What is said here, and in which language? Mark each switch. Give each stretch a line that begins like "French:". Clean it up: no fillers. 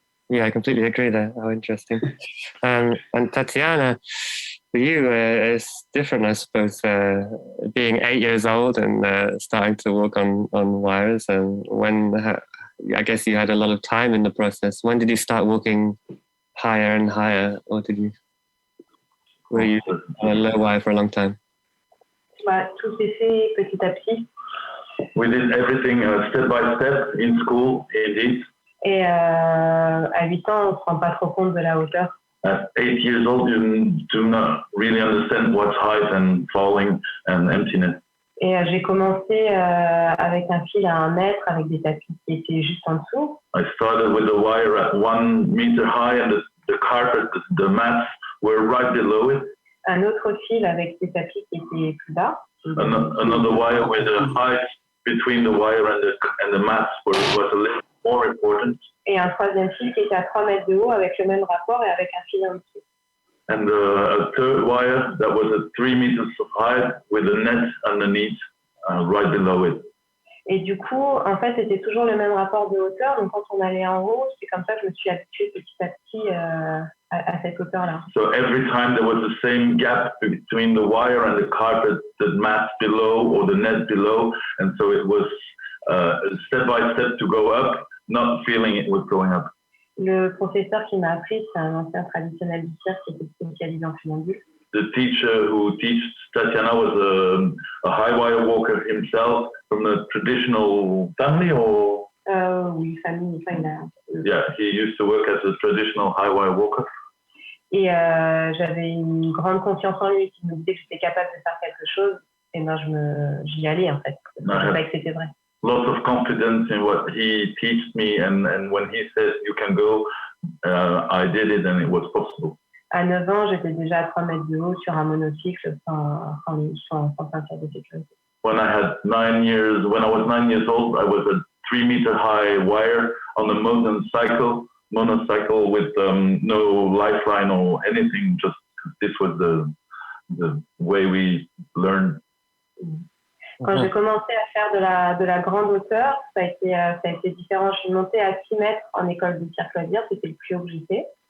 English: Yeah, I completely agree there. How interesting. And Tatiana, for you, it's different, I suppose, being 8 years old and starting to walk on wires. And I guess you had a lot of time in the process. When did you start walking higher and higher, or were you on a low wire for a long time?
French: Tout s'est fait petit à petit.
English: We did everything step by step in school, indeed.
French: Et à 8 ans, on ne se rend pas trop compte de la hauteur.
English: At 8 years old, you do not really understand what's height and falling and emptiness.
French: Et j'ai commencé avec un fil à 1 mètre, avec des tapis qui étaient juste en dessous.
English: I started with the wire at 1 meter high, and the carpet, the mats were right below it.
French: Un autre fil avec des tapis qui étaient plus bas.
English: Another wire where the height between the wire and the mats was a little more important.
French: Et un 3e fil qui était à 3 mètres de haut, avec le même rapport et avec un fil en dessous.
English: And a third wire that was at 3 meters of height with a net underneath, right below it.
French: Et du coup, en fait, c'était toujours le même rapport de hauteur. Donc, quand on allait en haut, c'est comme ça que je me suis habituée petit à petit à cette hauteur-là.
English: So every time there was the same gap between the wire and the carpet, the mat below or the net below, and so it was step by step to go up, not feeling it was going up.
French: Le professeur qui m'a appris, c'est un ancien traditionnel du cirque qui était spécialisé en funambule.
English: The teacher who teaches Tatiana was a high wire walker himself from the traditional family, or?
French: Oui, famille.
English: Yeah, he used to work as a traditional high wire walker.
French: Et j'avais une grande confiance en lui qui me disait que j'étais capable de faire quelque chose. Et ben j'y allais en fait. Je savais que c'était vrai.
English: Lots of confidence in what he teaches me, and when he says you can go, I did it and it was possible.
French: À 9 ans, j'étais déjà à 3 mètres de haut sur un monocycle sans ceinture de sécurité.
English: When I was 9 years old, I was a 3-meter high wire on a monocycle with no lifeline or anything. Just this was the way we learned.
French: Quand j'ai commencé à faire de la grande hauteur, ça a été différent. Je suis montée à 6 mètres en école de cirque loisir, c'était le plus haut que j'étais.